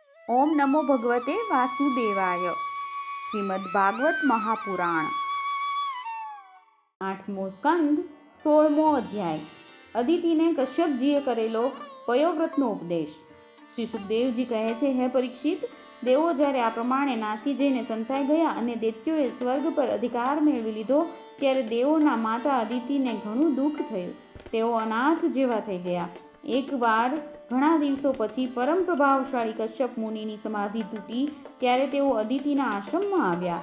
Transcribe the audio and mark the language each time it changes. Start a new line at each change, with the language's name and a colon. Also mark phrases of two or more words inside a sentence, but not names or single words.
Sanskrit: ओम नमो भगवते वासुदेवाय।
Gujarati: શ્રીમદ્ ભાગવત મહાપુરાણ 8મો સ્કંદ 16મો અધ્યાય। અદિતિને કશ્યપજીએ કરેલો પયોવ્રતનો ઉપદેશ। શ્રી સુખદેવજી કહે છે, હે પરીક્ષિત, દેવો જ્યારે આ પ્રમાણે નાસી જઈને સંતાઈ ગયા અને દૈત્યોએ સ્વર્ગ પર અધિકાર મેળવી લીધો ત્યારે દેવોના માતા અદિતિને ઘણું દુઃખ થયું. તેઓ અનાથ જેવા થઈ ગયા. એકવાર ઘણા દિવસો પછી પરમ પ્રભાવશાળી કશ્યપ મુનિની સમાધિ તૂટી ત્યારે તેઓ અદિતિના આશ્રમમાં આવ્યા.